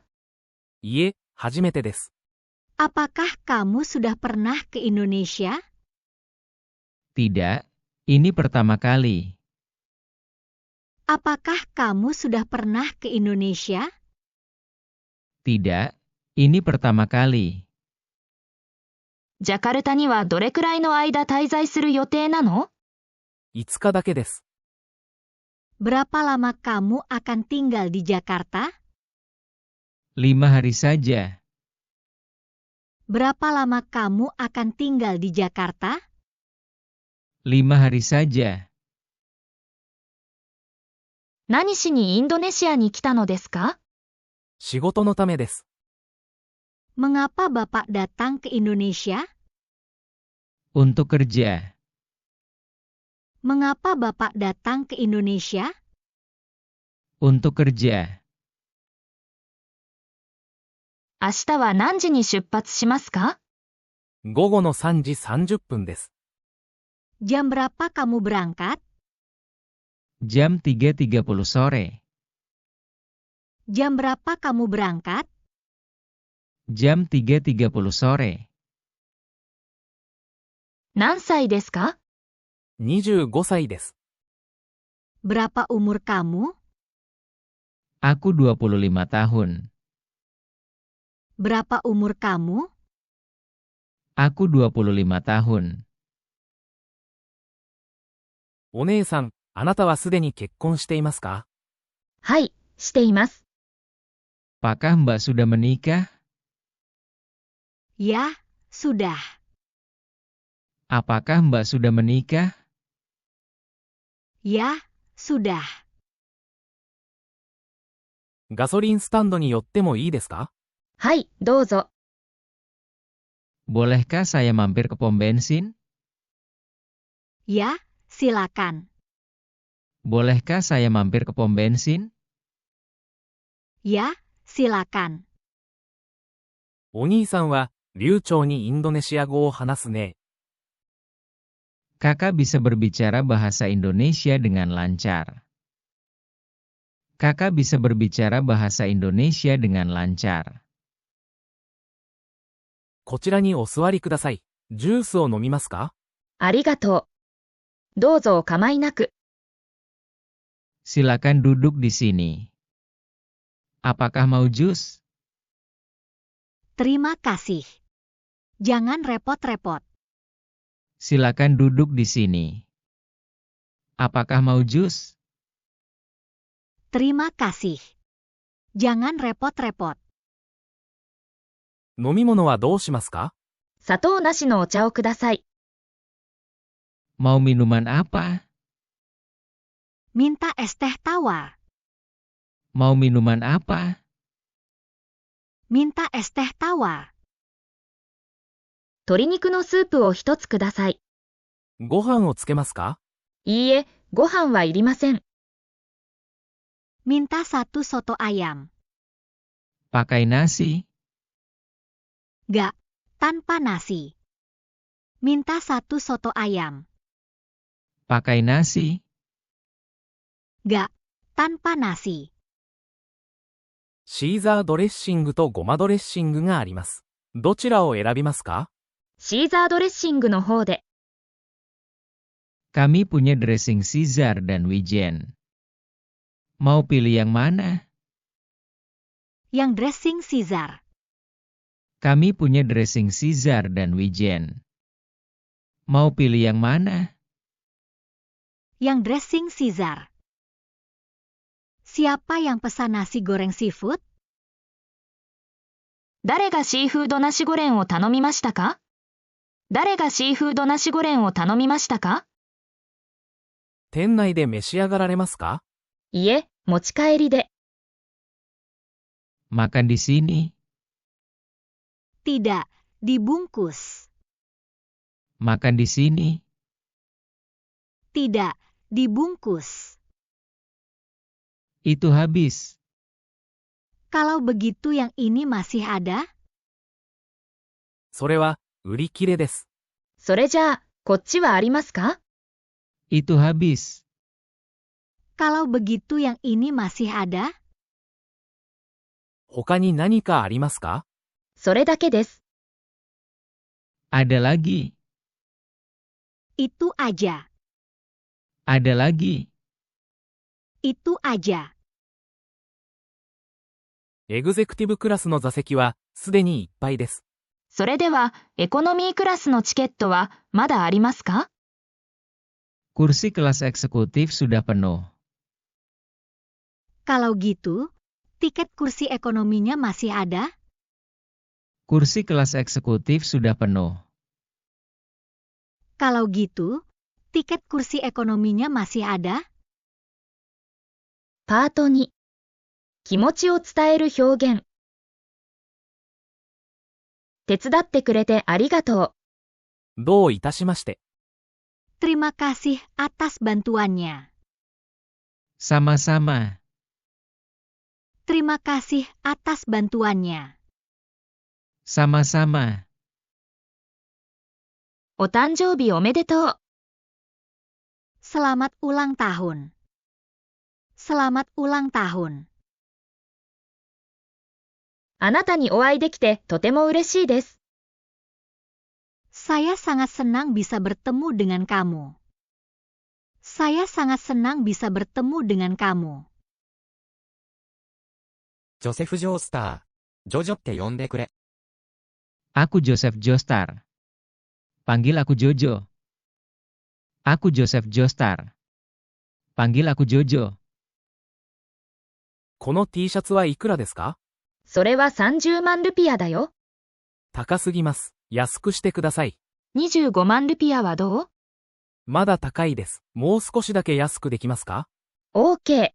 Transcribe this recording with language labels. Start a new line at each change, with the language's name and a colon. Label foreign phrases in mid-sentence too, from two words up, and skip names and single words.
Japanese: いえ、初めてです。
Indonesian: Apakah kamu sudah pernah ke Indonesia? Tidak, ini pertama kali. Apakah kamu sudah pernah ke Indonesia? Tidak, ini pertama kali.
Japanese: ジャカルタにはどれくらいの間滞在する予定なの？ 5日だけです。
Indonesian: Berapa lama kamu akan tinggal di Jakarta? 5 hari saja. Berapa lama kamu akan tinggal di Jakarta? 5 hari saja.
Japanese: 何しにインドネシアに来たのですか？仕事のためです。
Indonesian: Mengapa Bapak datang ke Indonesia? Untuk kerja. Mengapa Bapak datang ke Indonesia? Untuk kerja.
Japanese: 明日は何時に出発しますか？午後の3時30分です。
Indonesian: Jam berapa kamu berangkat? Jam 3.30 sore. Jam berapa kamu berangkat? Jam 3.30 sore.
Japanese: 何歳ですか？ 25歳です。
Indonesian: Berapa umur kamu? Aku 25 tahun. Berapa umur kamu? Aku 25 tahun.
Japanese: お姉さん、あなたはすでに結婚していますか？はい、しています。
Indonesian: Apakah Mbak sudah menikah? Ya, sudah. Apakah Mbak sudah menikah? Ya, sudah.
Japanese: ガソリンスタンドに寄ってもいいですか？はい、どうぞ。
Indonesian: Bolehkah saya mampir ke pom bensin? Ya, silakan. Bolehkah saya mampir ke pom bensin? Ya, silakan.
Japanese: お兄さんは流暢にインドネシア語を話すね。
Indonesian: Kakak bisa berbicara bahasa Indonesia dengan lancar. Kakak bisa berbicara bahasa Indonesia dengan lancar.
Japanese: こちらにお座りください。ジュースを飲みますか？ありがとう。どうぞお構いなく。
Indonesian: Silakan duduk di sini. Apakah mau jus? Terima kasih. Jangan repot-repot. Silakan duduk di sini. Apakah mau jus? Terima kasih. Jangan repot-repot.
Japanese: 飲み物はどうしますか？砂糖なしのお茶をください。
Indonesian: Mau minuman apa? Minta es teh tawar. Mau minuman apa? Minta es teh tawar.
Japanese: 鶏肉のスープを一つください。ご飯をつけますか？いいえ、ご飯はいりません。
Indonesian: Minta satu soto ayam. Pakai nasi? Gak, tanpa nasi. Minta satu soto ayam. Pakai nasi? Gak, tanpa nasi.
Japanese: シーザードレッシングとごまドレッシングがあります。どちらを選びますか？シーザードレッシングの方で。
Indonesian: Kami punya dressing Caesar dan wijen. Mau pilih yang mana? Yang dressing Caesar. Kami punya dressing Caesar dan wijen. Mau pilih yang mana? Yang dressing Caesar. Siapa yang pesan nasi goreng seafood?
Japanese: 誰がシーフードなしゴレンを頼みましたか？誰がシーフードなしゴレンを頼みましたか？店内で召し上がられますか？いえ、持ち帰りで。
Indonesian: Makan di sini. Tidak, dibungkus. Makan di sini. Tidak, dibungkus. Itu habis. Kalau begitu yang ini masih ada?
Japanese: それは売り切れです。それじゃあ、こっちはありますか？
Indonesian: Itu habis. Kalau begitu yang ini masih ada?
Japanese: 他に何かありますか？それだけです。
Indonesian: Ada lagi. Itu aja. Ada lagi. Itu aja.
Japanese: エグゼクティブクラスの座席はすでにいっぱいです。それでは、エコノミークラスのチケットはまだありますか？
Indonesian: Kursi kelas eksekutif sudah penuh. Kalau gitu, tiket kursi ekonominya masih ada? Kursi kelas eksekutif sudah penuh. Kalau gitu, tiket kursi ekonominya masih ada?
Japanese: パート2。気持ちを伝える表現。手伝ってくれてありがとう。どういたしまして。
Indonesian: Terima kasih atas bantuannya. Sama-sama. Terima kasih atas bantuannya. Sama-sama.
Japanese: お誕生日おめでとう。
Indonesian: Selamat ulang tahun. Selamat ulang tahun.
Japanese: あなたにお会いできてとても嬉しいです。
Indonesian: Saya sangat senang bisa bertemu dengan kamu. Saya sangat senang bisa bertemu dengan kamu.
Japanese: ジョセフ・ジョースター。ジョジョって呼んでくれ。
Indonesian: Aku Joseph Joestar. Panggil aku Jojo. Aku Joseph Joestar. Panggil aku Jojo.
Japanese: この T シャツはいくらですか？それは30万ルピアだよ。高すぎます。安くしてください。 25万ルピアはどう？まだ高いです。もう少しだけ安くできますか？ OK。